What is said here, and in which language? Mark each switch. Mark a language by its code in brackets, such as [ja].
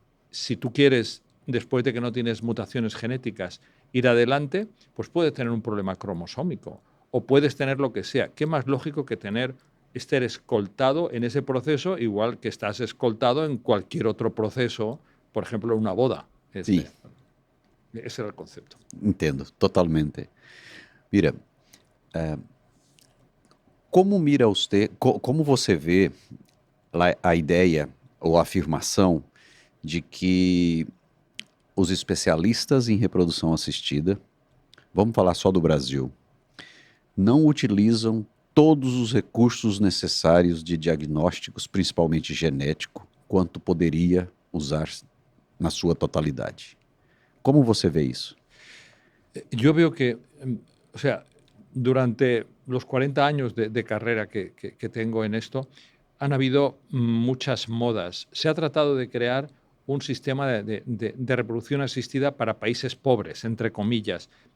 [es] si tú quieres, después de que no tienes mutaciones genéticas, ir adelante, pues puedes tener un problema cromosómico o puedes tener lo que sea. ¿Qué más lógico que estar escoltado en ese proceso, igual que estás escoltado en cualquier otro proceso, por ejemplo, una boda? [pt] Sim, [es] Ese era el concepto. [pt] entendo totalmente. Mira, como você vê a ideia ou a afirmação de que os especialistas em reprodução assistida, vamos falar só do Brasil, não utilizam todos os recursos necessários de diagnósticos, principalmente genético, quanto poderia usar na sua totalidade. Como você vê isso? [es] Yo veo que, o sea, durante los 40 años de carrera que tengo en esto, han habido muchas modas. Se ha tratado de crear un sistema de reproducción asistida para países pobres, entre comillas.